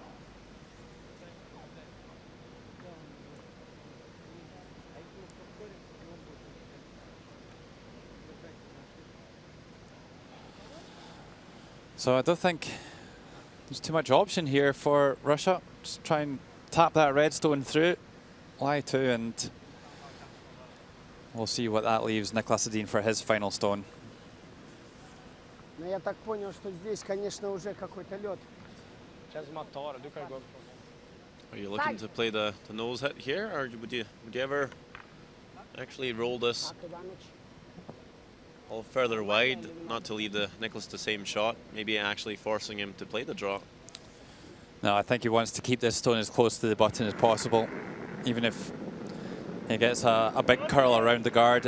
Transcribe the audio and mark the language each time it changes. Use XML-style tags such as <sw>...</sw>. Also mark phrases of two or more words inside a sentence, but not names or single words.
<en>So I don't think there's too much option here for Russia. Just try and tap that red stone through, lie to, and we'll see what that leaves Niklas Edin for his final stone.</en> <ru>Но я так понял, что здесь, конечно, уже какой-то лед.</ru> <sv>Känns som att ta det. Du kan gå.</sv> <en>Are you looking to play the nose hit here, or would you ever actually roll this all further wide, not to leave the Niklas the same shot, maybe actually forcing him to play the draw? No, I think he wants to keep this stone as close to the button as possible, even if he gets a big curl around the guard.</en>